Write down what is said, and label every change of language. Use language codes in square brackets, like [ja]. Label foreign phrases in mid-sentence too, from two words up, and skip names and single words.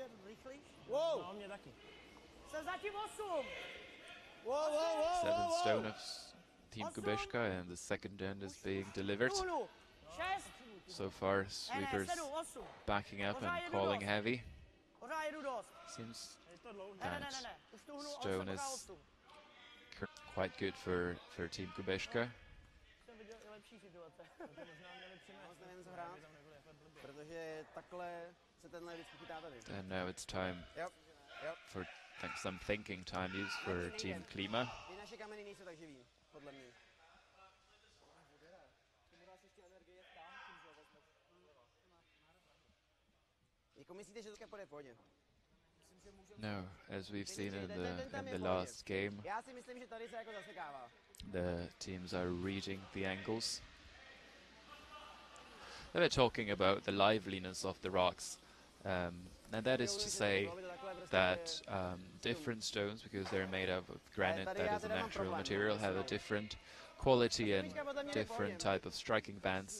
[cs] Rychlejší? Wow! No, mě taky. Jsem zatím 8. [en] 7 stone of Team Kubeška, and the second end is being delivered. 6. So far, sweepers 7, 8. backing up and calling heavy. [cs] Pořád jedu dost. [en] Seems [cs] Je to dlouhé. [en] that [cs] Ne. Už tu hnu [en] stone 8 is quite good for Team Kubeška. [cs] Jsem viděl i lepší situace. To možná měli přinést. Nevím, co hrát, protože takhle se tenhle vždycky chytá tady. [en] And now it's time Yep. for some thinking time used for Team Klima. [cs] Ty naše kameny nejsou tak živý, podle mě. Jako myslíte, že to půjde v pohodě? No, [en] as we've seen in the last game, [cs] Já si myslím, že tady se jako zasekává. [en] the teams are reading the angles. They were talking about the liveliness of the rocks, and that is to say that different stones, because they're made out of granite, that is a natural material, have a different quality and different type of striking bands.